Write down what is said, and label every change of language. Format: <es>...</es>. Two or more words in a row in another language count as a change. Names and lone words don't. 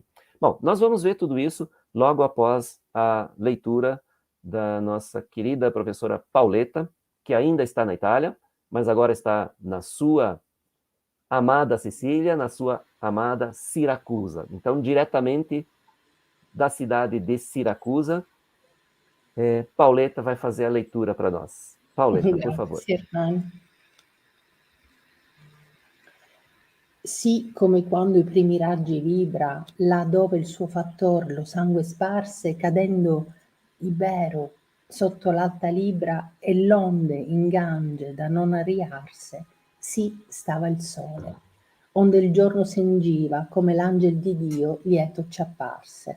<pt>Bom, nós vamos ver tudo isso logo após a leitura da nossa querida professora Pauleta, que ainda está na Itália, mas agora está na sua amada Sicília, na sua amada Siracusa. Então, diretamente da cidade de Siracusa, Pauleta vai fazer a leitura para nós. Pauleta, por favor.</pt> <it>Grazie, Hernani. Sì, come quando i primi raggi vibra, là dove il suo fattor lo sangue sparse, cadendo Ibero sotto l'alta libra e l'onde ingange da non arriarse, sì stava il sole, onde il giorno s'engiva come l'angel di Dio lieto ci apparse.</it>